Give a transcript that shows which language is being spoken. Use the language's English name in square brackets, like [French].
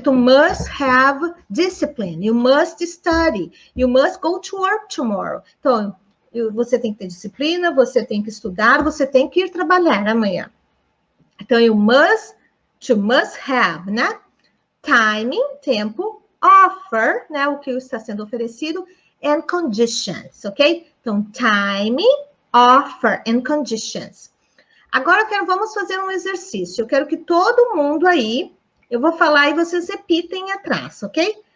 [English] Tu must have discipline. You must study. You must go to work tomorrow. [Portuguese] Então, você tem que ter disciplina, você tem que estudar, você tem que ir trabalhar amanhã. Então, [English] to must have, [Portuguese] né? Timing, tempo, offer, né? O que está sendo oferecido, [English] and conditions, [Portuguese] ok? [English] Então, timing, offer, and conditions. [Portuguese] Agora, vamos fazer um exercício. Eu quero que todo mundo aí, eu vou falar e vocês repitem atrás, ok?